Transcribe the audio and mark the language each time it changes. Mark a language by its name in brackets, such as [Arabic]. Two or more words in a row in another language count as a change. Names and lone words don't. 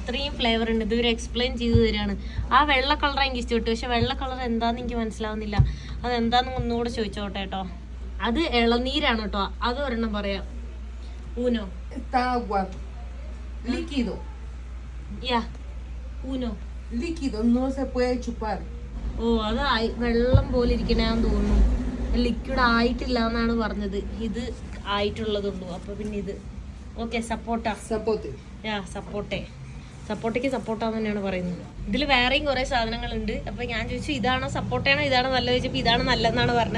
[Malayalam] അത്രയും ഫ്ലേവർ ഉണ്ട്. ഇതുവരെ എക്സ്പ്ലെയിൻ ചെയ്തു തരാണ്. ആ വെള്ള കളർ എനിക്ക് ഇഷ്ടപ്പെട്ടു. പക്ഷെ വെള്ള കളർ എന്താണെന്ന് എനിക്ക് മനസ്സിലാവുന്നില്ല. അതെന്താന്ന് ഒന്നുകൂടെ ചോദിച്ചോട്ടെ കേട്ടോ. അത് ഇളനീരാണ് കേട്ടോ. അത് ഒരെണ്ണം പറയാം. ഊനോ [Spanish] Líquido. ya uno Líquido, no se puede chupar. [Malayalam] ഓ അത് വെള്ളം പോലെ ഇരിക്കണേന്ന് തോന്നുന്നു. ലിക്വിഡ് ആയിട്ടില്ല എന്നാണ് പറഞ്ഞത്. ഇത് ആയിട്ടുള്ളതുള്ളൂ. അപ്പൊ പിന്നെ ഇത് ഓക്കെ. സപ്പോട്ട. Zapote. യാ സപ്പോട്ടെ. സപ്പോട്ടയ്ക്ക് സപ്പോട്ടാന്ന് തന്നെയാണ് പറയുന്നത്. ഇതിൽ വേറെയും കുറേ സാധനങ്ങളുണ്ട്. അപ്പൊ ഞാൻ ചോദിച്ചു ഇതാണോ സപ്പോട്ടയാണോ ഇതാണോ നല്ലത് ചോദിച്ചപ്പോൾ ഇതാണ് നല്ലതെന്നാണ് പറഞ്ഞത്.